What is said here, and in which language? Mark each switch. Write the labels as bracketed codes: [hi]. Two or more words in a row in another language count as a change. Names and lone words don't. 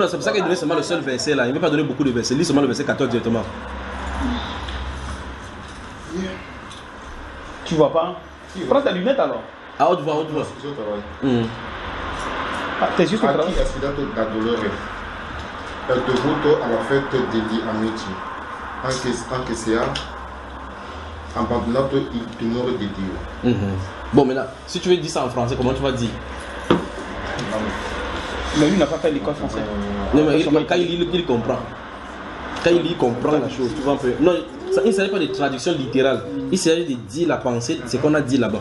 [fr] Non, c'est pour ça qu'il donne seulement le seul verset là. Il ne veut pas donner beaucoup de versets. Lis seulement le verset 14 directement. Tu vois pas? Prends ta lunette alors. À haute voix, à haute voix. Tes yeux sont la douleur. [it] devuto alla fête degli amici, anche se ha abbandonato il timore di Dio. [fr] Bon, maintenant, si tu veux dire ça en français, comment tu vas dire? Mais lui n'a pas fait l'école française. Non, mais quand il lit, il comprend. Quand il lit, il comprend la chose. Tu vois un peu. Non, ça, il ne s'agit pas de traduction littérale. Il s'agit de dire la pensée, ce qu'on a dit là-bas.